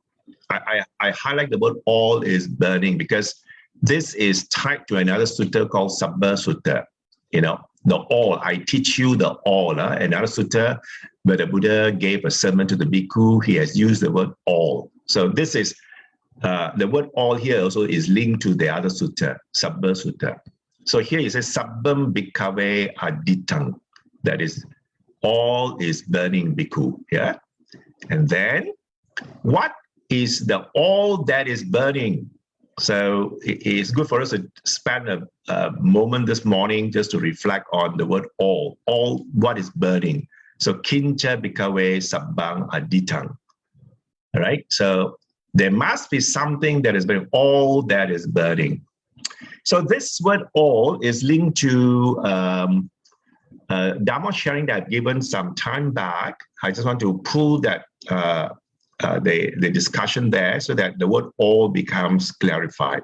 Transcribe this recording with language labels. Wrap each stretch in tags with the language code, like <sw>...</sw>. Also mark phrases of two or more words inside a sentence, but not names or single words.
<en>I highlight the word all is burning because this is tied to another sutta called Sabba Sutta. The all, I teach you the all. Another sutta where the Buddha gave a sermon to the bhikkhu, he has used the word all. So this is, the word all here also is linked to the other sutta, Sabba Sutta. So here it says,</en> <pi>Sabbam bhikkhave aditang.</pi> <en>That is, all is burning bhikkhu. Yeah. And then, what is the all that is burning? So it's good for us to spend a moment this morning just to reflect on the word all what is burning.</en> <pi>So kincha bhikkhave sabbang aditang.</pi> <en>All right. So there must be something that is burning, all that is burning. So this word all is linked to Dhamma sharing that I've given some time back. I just want to pull that the discussion there so that the word all becomes clarified.</en>